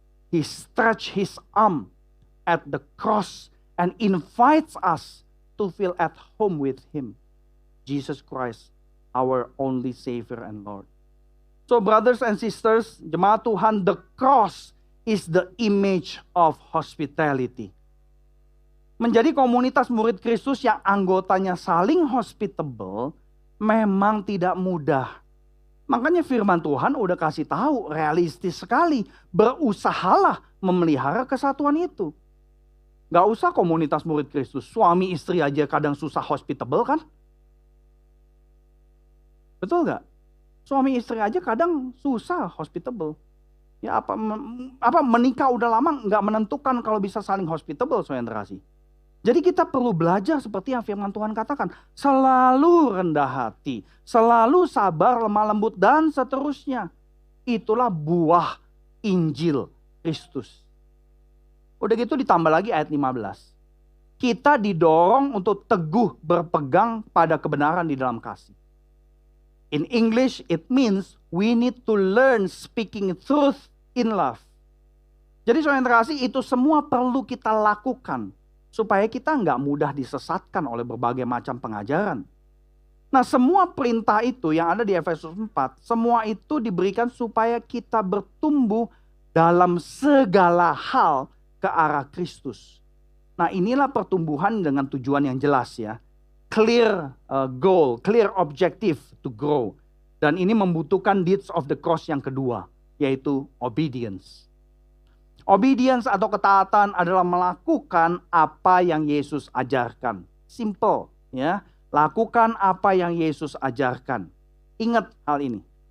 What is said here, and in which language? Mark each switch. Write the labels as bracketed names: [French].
[English] He stretched his arm at the cross and invites us to feel at home with him. Jesus Christ, our only Savior and Lord. So brothers and sisters, [Indonesian] jemaat Tuhan, [English] the cross is the image of hospitality. [Indonesian] Menjadi komunitas murid Kristus yang anggotanya saling hospitable memang tidak mudah. Makanya firman Tuhan udah kasih tahu, realistis sekali. Berusahalah memelihara kesatuan itu. Gak usah komunitas murid Kristus. Suami istri aja kadang susah hospitable kan? Betul gak? Suami istri aja kadang susah hospitable. Ya apa menikah udah lama gak menentukan kalau bisa saling hospitable, saudara terkasih. Jadi kita perlu belajar seperti yang firman Tuhan katakan. Selalu rendah hati, selalu sabar, lemah lembut, dan seterusnya. Itulah buah Injil Kristus. Udah gitu ditambah lagi ayat 15. Kita didorong untuk teguh berpegang pada kebenaran di dalam kasih. [English] In English, it means we need to learn speaking truth in love. [Indonesian] Jadi saudara yang terkasih, itu semua perlu kita lakukan. Supaya kita nggak mudah disesatkan oleh berbagai macam pengajaran. Nah, semua perintah itu yang ada di Efesus 4, semua itu diberikan supaya kita bertumbuh dalam segala hal ke arah Kristus. Nah, inilah pertumbuhan dengan tujuan yang jelas ya. [English] Clear goal, clear objective to grow. [Indonesian] Dan ini membutuhkan [English] deeds of the cross [Indonesian] yang kedua, yaitu obedience. Obedience atau ketaatan adalah melakukan apa yang Yesus ajarkan. Simple ya. Lakukan apa yang Yesus ajarkan. Ingat hal ini.